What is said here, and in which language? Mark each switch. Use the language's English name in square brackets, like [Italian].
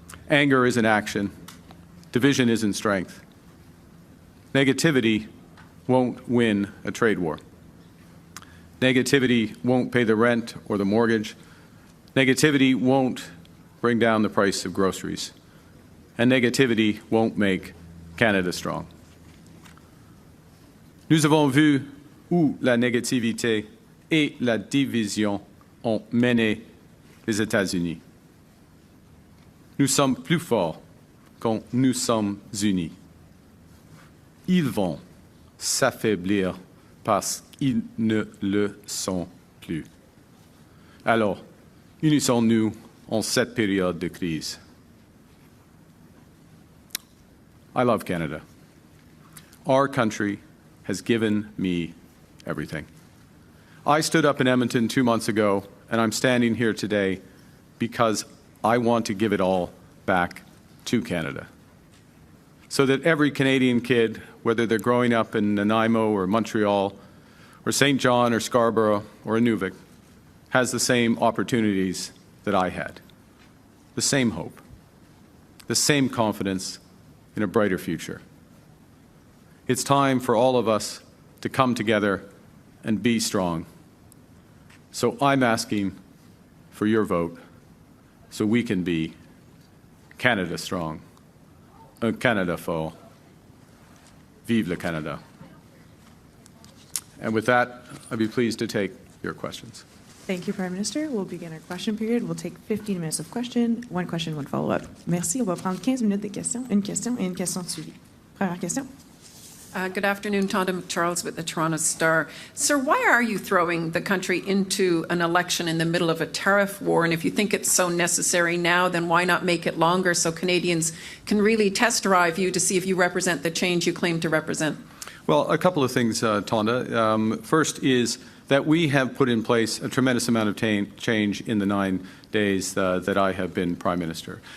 [English] Anger isn't action. Division isn't strength. Negativity won't win a trade war. Negativity won't pay the rent or the mortgage. Negativity won't bring down the price of groceries. And negativity won't make Canada strong. [French] Nous avons vu où la négativité et la division ont mené les États-Unis. Nous sommes plus forts quand nous sommes unis. Ils vont s'affaiblir parce qu'ils ne le sont plus. Alors, unissons-nous en cette période de crise. [English] I love Canada. Our country has given me everything. I stood up in Edmonton 2 months ago, and I'm standing here today because I want to give it all back to Canada. So that every Canadian kid, whether they're growing up in Nanaimo or Montreal or St. John or Scarborough or Inuvik, has the same opportunities that I had, the same hope, the same confidence in a brighter future. It's time for all of us to come together and be strong. So I'm asking for your vote so we can be Canada strong, [French] un Canada fort. Vive le Canada. [English] And with that, I'd be pleased to take your questions. Thank you, Prime Minister. We'll begin our question period. We'll take 15 minutes of question, one follow-up. [French] Merci. On va prendre 15 minutes de questions, une question et une question de suivi. Première question. [English] Good afternoon, Tonda Charles with the Toronto Star. Sir, why are you throwing the country into an election in the middle of a tariff war? And if you think it's so necessary now, then why not make it longer so Canadians can really test drive you to see if you represent the change you claim to represent? Well, a couple of things, Tonda. First is that we have put in place a tremendous amount of change in the 9 days that I have been Prime Minister.